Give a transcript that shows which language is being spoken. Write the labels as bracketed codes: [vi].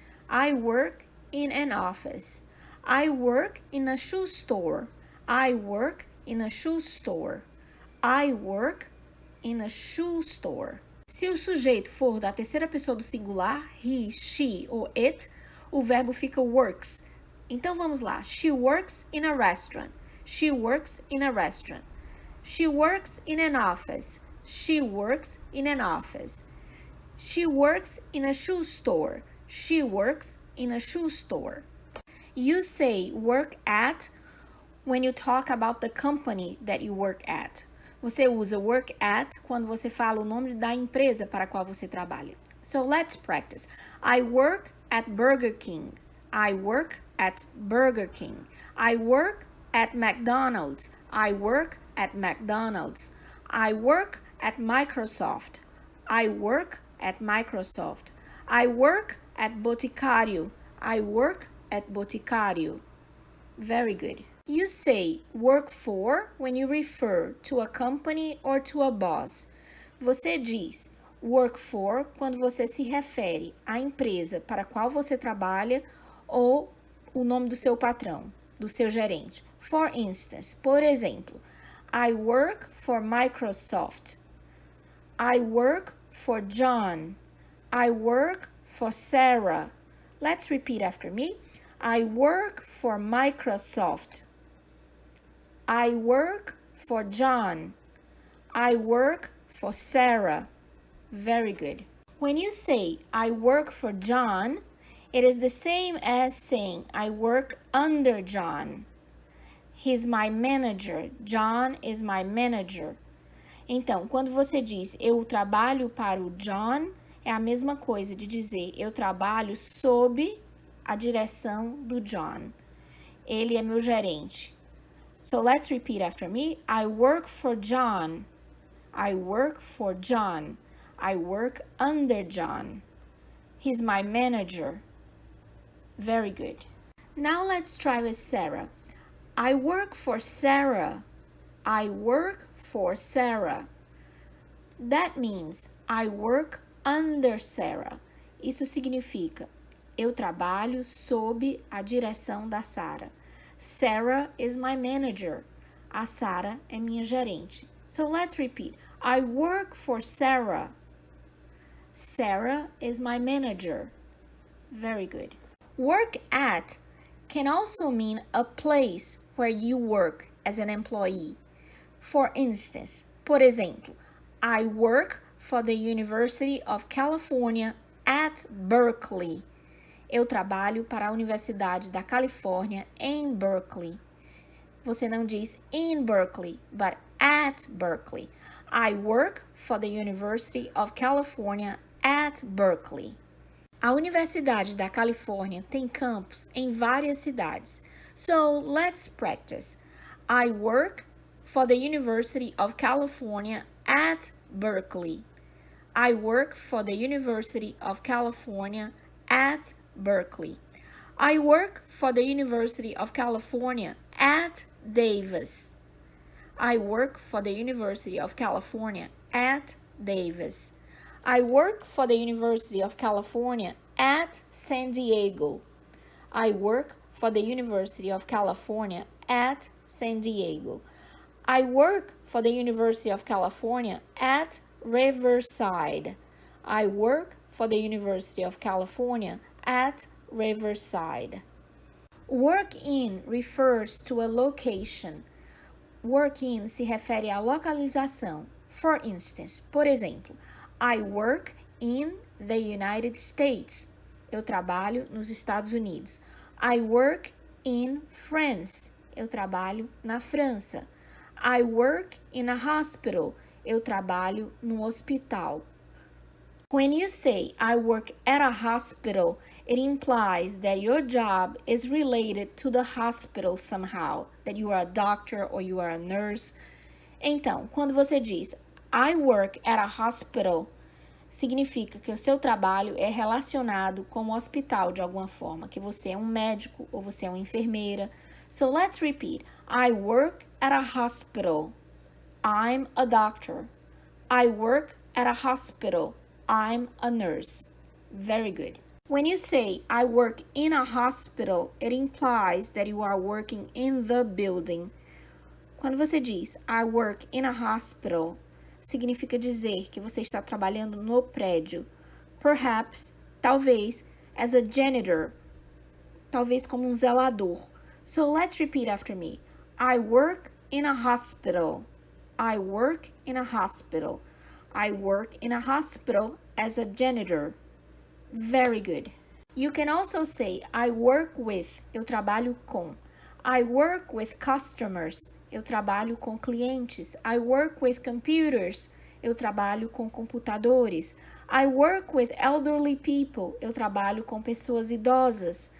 [en] I work in an office. I work in a shoe store. I work in a shoe store. I work in a shoe store. [pt] Se o sujeito for da terceira pessoa do singular, [en] he, she [pt] ou it, o verbo fica works. Então vamos lá. [en] She works in a restaurant. She works in a restaurant. She works in an office. She works in an office. She works in a shoe store. She works in a shoe store. You say work at when you talk about the company that you work at. [pt] Você usa [en] work at [pt] quando você fala o nome da empresa para a qual você trabalha. [en] So let's practice. I work at Burger King. I work at Burger King. I work at McDonald's. I work at McDonald's. I work at Microsoft. I work at Microsoft. I work at Boticário. I work at Boticário. Very good. You say work for when you refer to a company or to a boss. [pt] Você diz [en] work for [pt] quando você se refere à empresa para a qual você trabalha ou o nome do seu patrão, do seu gerente. [en] For instance, [pt] por exemplo, [en] I work for Microsoft. I work for John. I work for Sarah. Let's repeat after me. I work for Microsoft. I work for John. I work for Sarah. Very good. When you say I work for John, it is the same as saying I work under John. He's my manager. John is my manager. [pt] Então, quando você diz eu trabalho para o John, é a mesma coisa de dizer eu trabalho sob a direção do John. Ele é meu gerente. [en] So let's repeat after me. I work for John. I work for John. I work under John. He's my manager. Very good. Now let's try with Sarah. I work for Sarah. I work for Sarah. That means I work under Sarah. [pt] Isso significa eu trabalho sob a direção da Sarah. [en] Sarah is my manager. [pt] A Sarah é minha gerente. [en] So let's repeat. I work for Sarah. Sarah is my manager. Very good. Work at can also mean a place where you work as an employee. For instance, [pt] por exemplo, [en] I work for the University of California at Berkeley. [pt] Eu trabalho para a Universidade da Califórnia em Berkeley. Você não diz [en] in Berkeley, but at Berkeley. I work for the University of California at Berkeley. [pt] A Universidade da Califórnia tem campus em várias cidades. [en] So, let's practice. I work for the University of California at Berkeley. I work for the University of California at Berkeley. I work for the University of California at Davis. I work for the University of California at Davis. I work for the University of California at San Diego. I work for the University of California at San Diego. I work for the University of California at Riverside. I work for the University of California at Riverside. Work in refers to a location. Work in [pt] se refere à localização. [en] For instance, [pt] por exemplo, [en] I work in the United States. [pt] Eu trabalho nos Estados Unidos. [en] I work in France. [pt] Eu trabalho na França. [en] I work in a hospital. [pt] Eu trabalho no hospital. [en] When you say I work at a hospital, it implies that your job is related to the hospital somehow, that you are a doctor or you are a nurse. [pt] Então, quando você diz [en] I work at a hospital, [pt] significa que o seu trabalho é relacionado com o hospital de alguma forma, que você é um médico ou você é uma enfermeira. [en] So let's repeat. I work at a hospital. I'm a doctor. I work at a hospital. I'm a nurse. Very good. When you say I work in a hospital, it implies that you are working in the building. [pt] Quando você diz [en] I work in a hospital, [pt] significa dizer que você está trabalhando no prédio. [en] Perhaps, [pt] talvez, [en] as a janitor. [pt] Talvez como um zelador. [en] So let's repeat after me. I work in a hospital. I work in a hospital. I work in a hospital as a janitor. Very good. You can also say I work with. [pt] Eu trabalho com. [en] I work with customers. [pt] Eu trabalho com clientes. [en] I work with computers. [pt] Eu trabalho com computadores. [en] I work with elderly people. [pt] Eu trabalho com pessoas idosas.